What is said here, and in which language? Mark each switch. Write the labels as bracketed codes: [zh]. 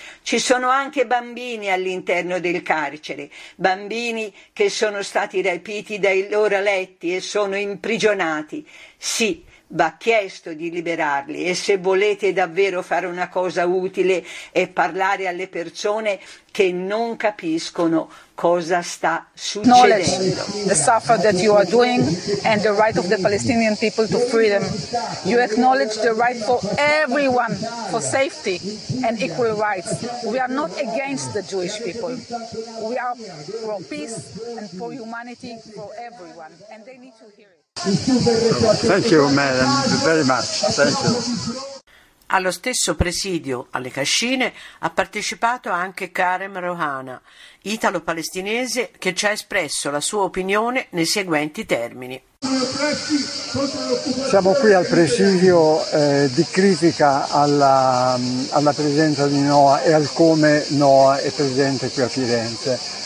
[it] Ci sono anche bambini all'interno del carcere, bambini che sono stati rapiti dai loro letti e sono imprigionati. Sì, va chiesto di liberarli e se volete davvero fare una cosa utile è parlare alle persone che non capiscono cosa sta succedendo. [en] Knowledge, the suffer that you are doing and the right of the Palestinian people to freedom. You acknowledge the right for everyone for safety and equal rights. We are not against the Jewish people. We are for peace and for humanity for everyone and they need to hear it. Thank you, madam, very much. Thank you. [it] Allo stesso presidio alle Cascine ha partecipato anche Karem Rohana, italo-palestinese che ci ha espresso la sua opinione nei seguenti termini. Siamo qui al presidio di critica alla presenza di Noa e al come Noa è presente qui a Firenze.